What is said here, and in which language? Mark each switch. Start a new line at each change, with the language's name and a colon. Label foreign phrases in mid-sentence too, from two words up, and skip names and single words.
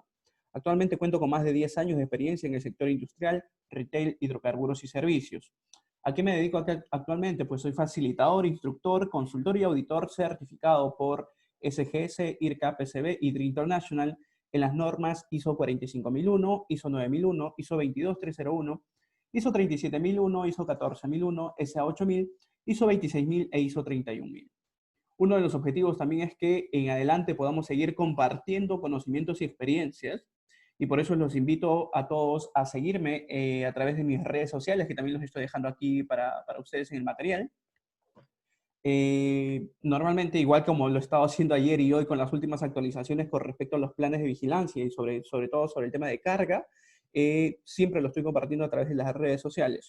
Spanish: Actualmente cuento con más de 10 años de experiencia en el sector industrial, retail, hidrocarburos y servicios. ¿A qué me dedico actualmente? Pues soy facilitador, instructor, consultor y auditor certificado por SGS, IRCA, PCB y DRI International en las normas ISO 45001, ISO 9001, ISO 22301, ISO 37001, ISO 14001, SA 8000, ISO 26000 e ISO 31000. Uno de los objetivos también es que en adelante podamos seguir compartiendo conocimientos y experiencias, y por eso los invito a todos a seguirme a través de mis redes sociales, que también los estoy dejando aquí para ustedes en el material. Normalmente, igual como lo he estado haciendo ayer y hoy con las últimas actualizaciones con respecto a los planes de vigilancia y sobre todo sobre el tema de carga, siempre lo estoy compartiendo a través de las redes sociales.